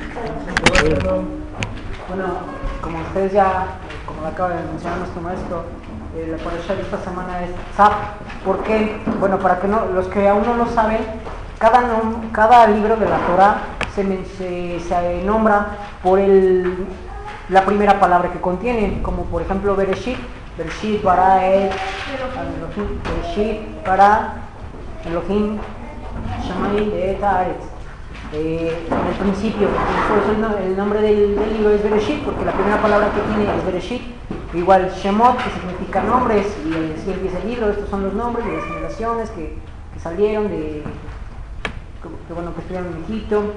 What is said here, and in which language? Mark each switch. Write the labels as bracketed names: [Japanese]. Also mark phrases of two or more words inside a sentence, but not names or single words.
[Spanish] Bueno, como ustedes ya, como lo acaba de mencionar nuestro maestro, la parasha de esta semana es Tzaf. ¿Por qué? Bueno, para que no, los que aún no lo saben, cada libro de la Torah se nombra por la primera palabra que contiene, como por ejemplo Bereshit, [Hebrew] בראשית ברא אלהים, בראשית ברא אלהים שמים ואת הארץ. [Spanish] En el principio, por eso el nombre del libro es Bereshit, porque la primera palabra que tiene es Bereshit. Igual Shemot, que significa nombres, y así empieza el libro. Estos son los nombres de las generaciones que salieron que estuvieron en Egipto.